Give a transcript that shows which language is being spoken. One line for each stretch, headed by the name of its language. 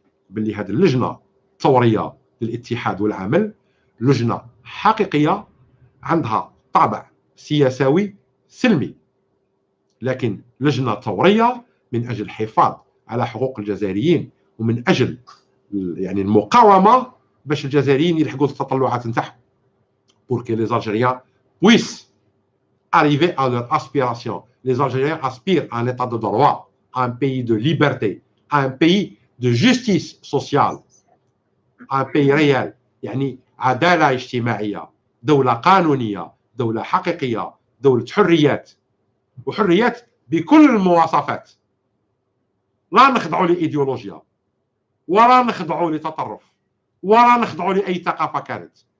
Arabic: باللي هذه اللجنه الثوريه للاتحاد والعمل لجنه حقيقيه عندها طابع سياساوي سلمي، لكن لجنه ثوريه من اجل الحفاظ على حقوق الجزائريين، ومن اجل يعني المقاومه باش الجزائريين يلحقوا التطلعات نتاعهم،
French: pour que les Algériens puissent arriver à leur aspiration. Les Algériens aspirent à un état de droit, à un pays de liberté, à un pays de justice sociale, à un pays réel.
Arabic: يعني عدالة اجتماعية، دولة قانونية، دولة حقيقية، دولة حريات، وحريات بكل المواصفات. لا نخضعوا لإيديولوجيا، ولا نخضعوا لتطرف، ولا نخضعوا لأي ثقافة كانت.